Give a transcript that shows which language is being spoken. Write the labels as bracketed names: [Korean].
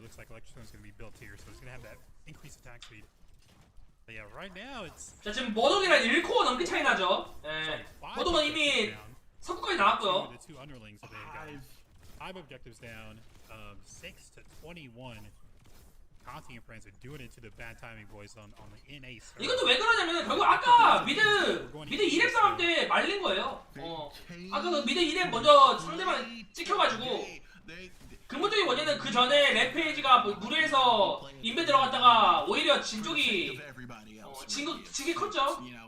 [English] Looks like electric zone is going to be built here, so it's going to have that increased attack speed. But yeah, right now it's. [Korean] 자 지금 머독이랑 1코어 넘게 차이 나죠. 머독은 이미 석구까지 나왔고요. [English] The two underlings that they've got. 5 objectives down. 6 to 21. Conti and friends are doing it to the Bad Timing boys on the NA server. [Korean] 이것도 왜 그러냐면 결국 아까 미드 2렙 싸움 때 말린 거예요. 아까 그 미드 2렙 먼저 상대방 찍혀가지고 근본적인 원인은 그 전에 램페이지가 무리해서 인베 들어갔다가 오히려 진 쪽이 진게 컸죠.